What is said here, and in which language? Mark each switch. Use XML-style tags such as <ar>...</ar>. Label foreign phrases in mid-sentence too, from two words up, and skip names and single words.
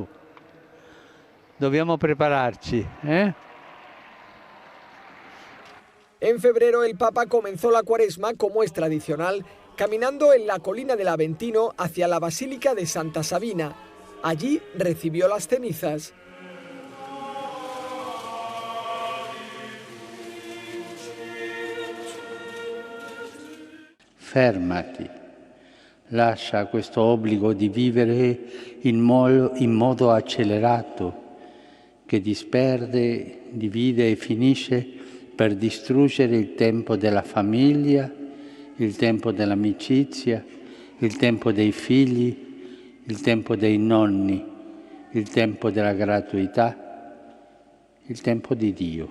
<it>Dobbiamo prepararci, ¿eh?</it> <es>En febrero el Papa comenzó la Cuaresma, como es tradicional, caminando en la colina del Aventino hacia la Basílica de Santa Sabina. Allí recibió las cenizas.</es> <it>Fermati, lascia questo obbligo di vivere in modo accelerato, che disperde, divide e finisce per distruggere il tempo della famiglia, il tempo dell'amicizia, il tempo dei figli, il tempo dei nonni, il tempo della gratuità, il tempo di Dio.</it>